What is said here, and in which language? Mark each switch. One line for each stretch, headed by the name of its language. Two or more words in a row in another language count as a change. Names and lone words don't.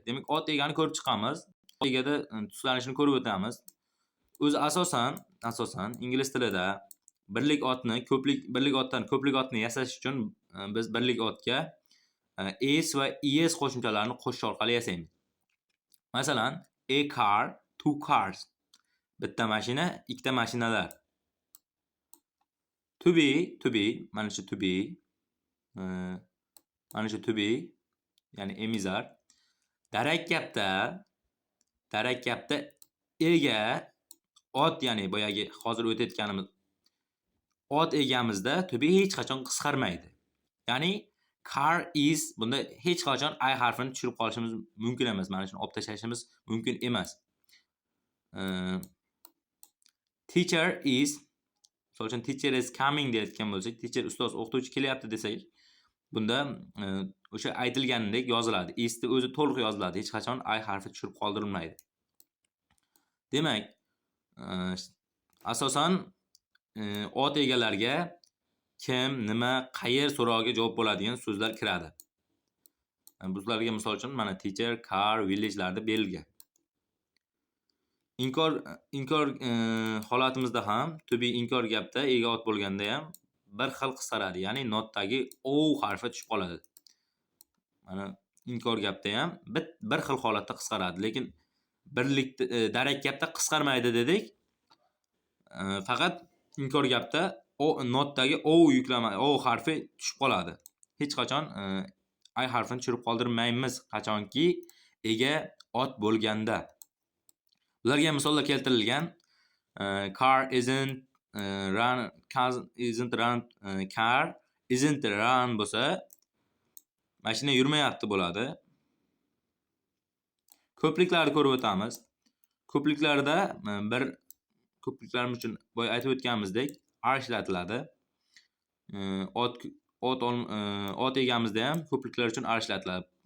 Uzbek: Demak, ot egani ko'rib chiqamiz. Ot egada tuslanishini ko'rib o'tamiz. O'zi asosan ingliz tilida birlik otdan ko'plik otni yasash uchun biz birlik otga es va es qo'shimchalarini qo'shish orqali yasaymiz. Masalan,
English: a car, two cars.
Uzbek: Bitta mashina, ikkita mashinalar.
English: To be,
Uzbek: mana shu
English: to be,
Uzbek: ya'ni
English: am is are.
Uzbek: Darak gapda ega ot, ya'ni boyagi hozir o'tayotganimiz ot egamizda to be hech qachon qisqarmaydi. Ya'ni
English: car is
Uzbek: bunda hech qachon I harfini tushirib qolishimiz mumkin emas. Mana shuni olib tashlashimiz mumkin emas.
English: Teacher is,
Uzbek: misol uchun
English: teacher is coming
Uzbek: deyotgan bo'lsak, teacher ustoz o'qituvchi kelyapti desak, bunda o'sha aytilganidek yoziladi. Isni o'zi to'liq yoziladi. Hech qachon I harfi tushirib qoldirilmaydi. Demak, asosan ot egalariga kim, nima, qayer so'rog'iga javob bo'ladigan so'zlar kiradi. Bularga misol uchun mana teacher, car, village'larda berilgan. Inkor holatimizda ham
English: to be
Uzbek: inkor gapda ega ot bo'lganda ham bir xil qisqaradi. Ya'ni notdagi o harfi tushib qoladi. Mana inkor gapda ham bir xil holatda qisqaradi, lekin darak gapda qisqarmaydi dedik. Faqat inkor gapda notdagi o harfi tushib qoladi. Hech qachon I harfini tushirib qoldirmaymiz, qachonki ega ot bo'lganda. Ularga misollar keltirilgan.
English: Car isn't run, car isn't run
Uzbek: bo'lsa, mashina yurmayapti bo'ladi. Ko'pliklarni ko'rib o'tamiz. Ko'pliklarda ko'pliklarimiz uchun boya aytib o'tganimizdek R ishlatiladi. Ot egamizda ham ko'pliklar uchun R ishlatiladi.